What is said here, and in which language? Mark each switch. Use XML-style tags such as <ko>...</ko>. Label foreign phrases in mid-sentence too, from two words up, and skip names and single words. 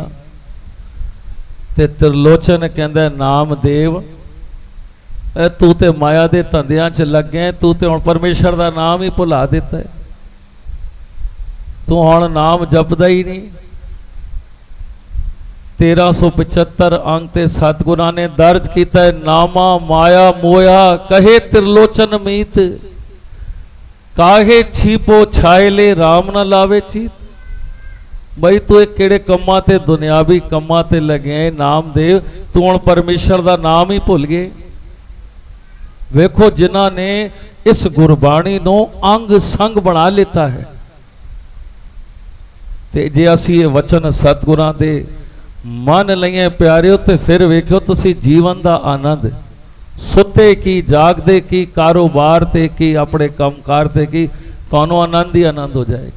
<pa>ਤੇ ਤ੍ਰਿਲੋਚਨ ਕਹਿੰਦਾ ਨਾਮਦੇਵ ਤੂੰ ਤੇ ਮਾਇਆ ਦੇ ਧੰਧਿਆਂ 'ਚ ਲੱਗੇ, ਤੂੰ ਤੇ ਹੁਣ ਪਰਮੇਸ਼ਰ ਦਾ ਨਾਮ ਹੀ ਭੁਲਾ ਦਿੱਤਾ ਹੈ, ਤੂੰ ਹੁਣ ਨਾਮ ਜਪਦਾ ਹੀ ਨਹੀਂ। 1375 ਅੰਕ ਤੇ ਸਤਿਗੁਰਾਂ ਨੇ ਦਰਜ ਕੀਆ ਹੈ, ਨਾਮਾ ਮਾਇਆ ਮੋਹਿਆ ਕਹੈ ਤ੍ਰਿਲੋਚਨੁ ਮੀਤ, ਕਾਹੇ ਛੀਪਹੁ ਛਾਇਲੈ ਰਾਮ ਨ ਲਾਵਹੁ ਚੀਤੁ। ਬਈ ਤੂੰ ਇੱਕ ਕਿਹੜੇ ਕੰਮਾਂ ਤੇ ਦੁਨਿਆਵੀ ਕੰਮਾਂ ਤੇ ਲੱਗੇ ਨਾਮਦੇਵ, ਤੂੰ ਹੁਣ ਪਰਮੇਸ਼ਰ ਦਾ ਨਾਮ ਹੀ ਭੁੱਲ ਗਏ। ਵੇਖੋ ਜਿਨ੍ਹਾਂ ਨੇ ਇਸ ਗੁਰਬਾਣੀ ਨੂੰ ਅੰਗ ਸੰਗ ਬਣਾ ਲੈਤਾ ਹੈ, ਤੇ ਜੇ ਅਸੀਂ ਇਹ ਵਚਨ ਸਤਿਗੁਰਾਂ ਦੇ ਮੰਨ ਲਈਏ ਪਿਆਰਿਓ, ਤੇ ਫਿਰ ਵੇਖੋ ਤੁਸੀਂ ਜੀਵਨ ਦਾ ਆਨੰਦ, ਸੁੱਤੇ ਕੀ ਜਾਗਦੇ ਕੀ, ਕਾਰੋਬਾਰ ਤੇ ਕੀ, ਆਪਣੇ ਕੰਮਕਾਰ ਤੇ ਕੀ, ਤੁਹਾਨੂੰ ਆਨੰਦ ਹੀ ਆਨੰਦ ਹੋ ਜਾਏਗਾ।</pa>